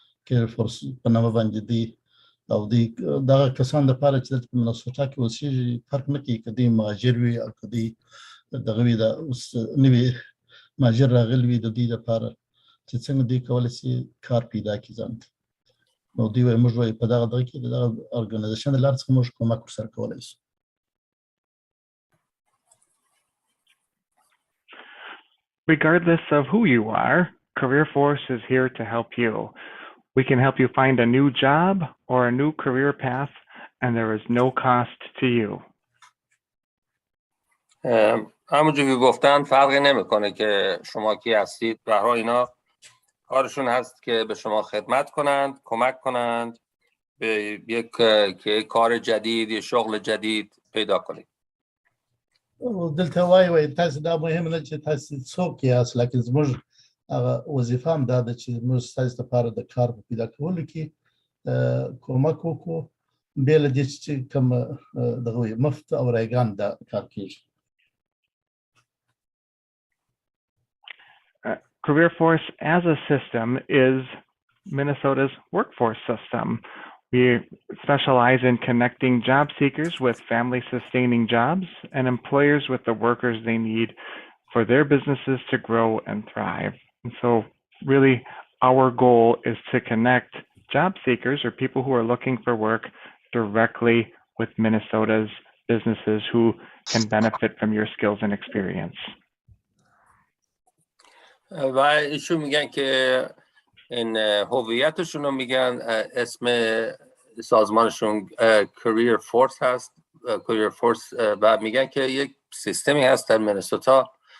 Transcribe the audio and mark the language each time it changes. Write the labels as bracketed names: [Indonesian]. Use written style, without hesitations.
[Pashto] کیر فورس په نامه باندې دی او دی دغه کسان دپاره چې دلته په منسوټا کې اوسېږي فرق نه کوي که دوی مهاجر وي او که دوی دغه وي اوس نوي مهاجر راغلي وي د دوی دپاره چې څنګه دوی کولی شي کار پیدا کړي ځان ته نو دوی وایي موږ وایي په دغه کې د دغه ارګنایزیشن د لارې څخه موږ کومک ورسره کولی شو. [English] Regardless of who you are, Career Force is here to help you. We can help you find a new job or a new career path, and there is no cost to you. [Persian] همونجور که گفتن فرقی نمیکنه که شما کی هستید. به هر حال اینا کارشون هست که به شما خدمت کنند، کمک کنند به یک کار جدید، یک شغل جدید پیدا کنید. [Pashto] دلته وایي تاسو دا مهم نه چې تاسو څوک یاست لکه زموږ هغه وظیفه هم دا ده چې موږ ستاسو لپاره د کار په پیدا کولو کې کومک وکړو بې له دې چې کوم دغه وي مفت او رایګان دا کار کېږي. [English] Career Force as a system is Minnesota's workforce system. We specialize in connecting job seekers with family-sustaining jobs and employers with the workers they need for their businesses to grow and thrive. And so really our goal is to connect job seekers or people who are looking for work directly with Minnesota's businesses who can benefit from your skills and experience. [Persian] و ایشون میگن که این هویتشون رو میگن اسم سازمانشون Career Force هست Career Force و میگن که یک سیستمی هست در مینسوتا